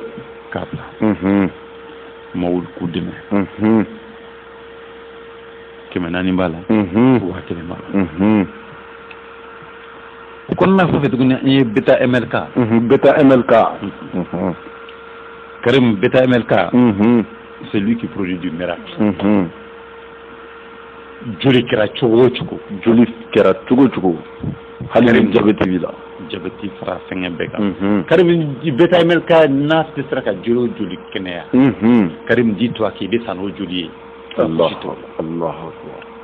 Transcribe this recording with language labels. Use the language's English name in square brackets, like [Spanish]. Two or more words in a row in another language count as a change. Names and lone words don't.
[Bambara] k'a bila maaw k'u dɛmɛ 400 b'a la 1000 b'a la o kɔnɔna fɛn fɛn tuguni an ye beta MLK Karim beta MLK [French] c'est lui qui produit du miracle [Bambara] joli kɛra cogo o cogo hali ni jabɛti b'i la jabɛti fara fɛngɛ bɛɛ kan Karim beta MLK n'a tɛ sera ka joli o joli kɛnɛya Karim dis-toi k'i bɛ san n'o joli ye [Arabic] Allahu akbar